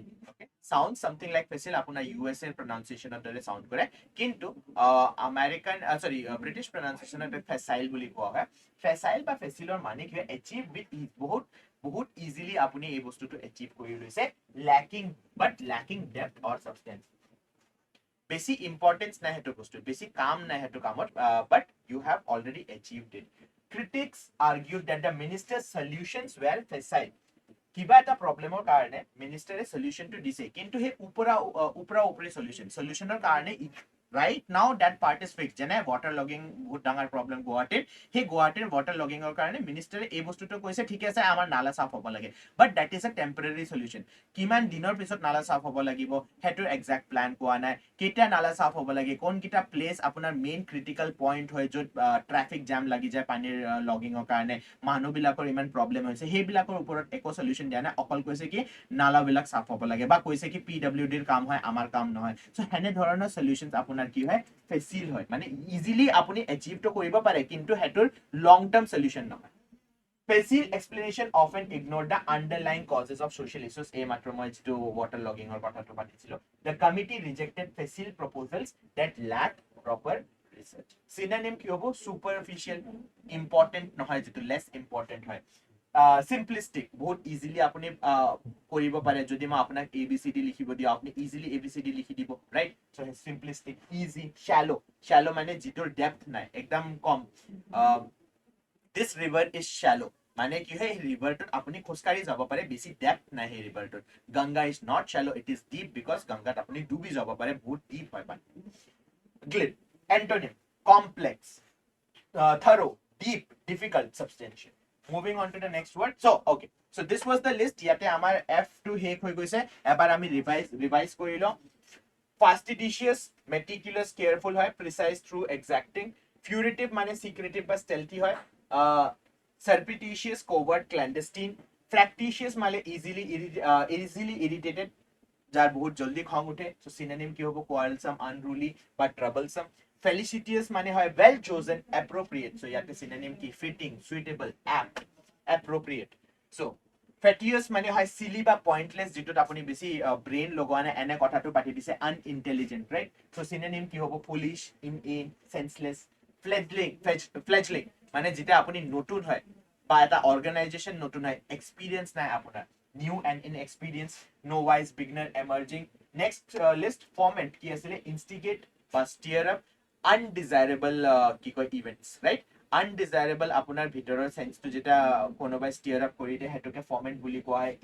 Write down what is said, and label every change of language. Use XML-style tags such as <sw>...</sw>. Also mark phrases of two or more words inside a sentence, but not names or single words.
<en>Okay, sounds something like facile,</en> <as>আপোনাৰ USA pronunciation দৰে sound কৰে, কিন্তু আমেৰিকান সৰি ব্ৰিটিছ</as> <en>pronunciation facile</en> <as>বুলি কোৱা হয়। facile বা facile মানে কি হয়,</as> <en>achieve with ease,</en> <as>বহুত ইজিলি আপুনি এই বস্তুটো achieve কৰি লৈছে,</as> <en>lacking but lacking depth or substance,</en> <as>বেছি ইম্পৰ্টেন্স নাই সেইটো বস্তুত, বেছি কাম নাই সেইটো কামত,</as> <en>but you have already achieved it. Critics argued that the minister's solutions were facile.</en> <as>কিবা এটা প্ৰব্লেমৰ কাৰণে মিনিষ্টাৰে সলিউশনটো দিছে, কিন্তু সেই উপৰা উপৰি সলিউশনৰ কাৰণে</as> <en>right now that part is fixed,</en> <as>যেনে</as> <en>water logging</en> <as>বহুত ডাঙৰ প্ৰব্লেম গুৱাহাটীৰ, সেই গুৱাহাটীৰ</as> <en>water logging</en> <as>ৰ কাৰণে মিনিষ্টাৰে এই বস্তুটো কৈছে ঠিক আছে আমাৰ নালা সাফ হ'ব লাগে,</as> <en>but that is a temporary solution.</en> <as>কিমান দিনৰ পিছত নালা সাফ হ'ব লাগিব হেটো</as> <en>exact plan</en> <as>কোৱা নাই, কেতিয়া নালা সাফ হ'ব লাগে, কোন কিটা প্লেস আপোনাৰ</as> <en>main critical point</en> <as>হয় য'ত</as> <en>traffic jam</en> <as>লাগি যায় পানীৰ লগিঙৰ কাৰণে, মানুহবিলাকৰ ইমান প্ৰব্লেম হৈছে, সেইবিলাকৰ ওপৰত একো সলিউশন দিয়া নাই, অকল কৈছে কি নালাবিলাক সাফ হ'ব লাগে, বা কৈছে কি পিডব্লিউডিৰ কাম হয় আমাৰ কাম নহয়। সো হেনে ধৰণৰ সলিউশনস আপোনাৰ কি হয়, ফেচিল হয়, মানে ইজিলি আপুনি এচিভটো কৰিব পাৰে, কিন্তু হেটোৰ</as> <en>long term solution</en> <as>নহয়।</as> <en>Facile explanation often ignore the underlying causes of social issues.</en> <as>এই মাত্ৰ মই যিটো</as> <en>water logging</en> <as>ৰ কথাটো পাতিছিলো,</as> <en>the committee rejected facile proposals that lacked proper research.</en> <as>Synonym কি হ'ব,</as> <en>superficial, important</en> <as>নহয়, যিটো</as> <en>less important হয়, simplistic,</en> <as>বহুত ইজিলি আপুনি কৰিব পাৰে, যদি মই আপোনাক ABCD লিখিব দিওঁ আপুনি ইজিলি ABCD লিখি দিব, ৰাইট?</as> <en>so simplistic, easy, shallow</en> <as>মানে যিটোৰ ডেপথ নাই, একদম কম,</as> <en>this river is shallow</en> <as>মানে কি হয়, ৰিভাৰটোত আপুনি খোজকাঢ়ি যাব পাৰে, বেছি ডেপথ নাই সেই ৰিভাৰটোত। গংগা</as> <en>is not shallow, it is deep because</en> <as>গংগাত আপুনি ডুবি যাব পাৰে, বহুত ডিপ হয় পানী।</as> <en>glib, antonym, complex, thorough, deep, difficult, substantial. Moving on to the next word. So okay, so this was the list.</en> <as>ইয়াতে আমাৰ F2 শেষ হৈ গৈছে, এবাৰ আমি ৰিভাইজ কৰি লওঁ।</as> <en>Fastidiously, meticulous, careful হয়, precise, true, exacting. Furtive মানে secretive বা stealthy হয়, surreptitious, covert, clandestine. Fractious মানে easily irritated,</en> <as>যাৰ বহুত জলদি খং উঠে,</as> <en>so synonym</en> <as>কি হ'ব,</as> <en>quarrelsome, unruly বা troublesome. Felicitous</en> <as>মানে হয়</as> <en>well chosen, appropriate, so ইয়াতে synonym কি, fitting, suitable, apt, appropriate. So fatuous</en> <as>মানে হয় silly বা pointless, যেটোত আপুনি বেছি ব্ৰেইন লগোৱা নাই, এনে কথাটো পাতি দিছে,</as> <en>unintelligent, right?</en> <as>So synonym কি হ'ব,</as> <en>foolish, inane, senseless. Fledgling</en> <as>মানে যেতিয়া আপুনি নতুন হয় বা এটা অৰ্গানাইজেশ্যন নতুন হয়, এক্সপিৰিয়েন্স নাই আপোনাৰ,</as> <en>new and inexperience, no wise, beginner, emerging. next list,</en> <as>ফৰ্মেট কি আছিলে, ইনষ্টিগেট বা</as> <en>stir up,</en> <as>আনডিজাইৰেবল কি কয় ইভেন্টছ, ৰাইট? আনডিজাইৰেবল আপোনাৰ ভিতৰৰ সেন্সটো যেতিয়া কোনোবাই</as> <en>stir up</en> <as>কৰি দিয়ে সেইটোকে ফৰ্মেট বুলি কোৱা হয়।</as>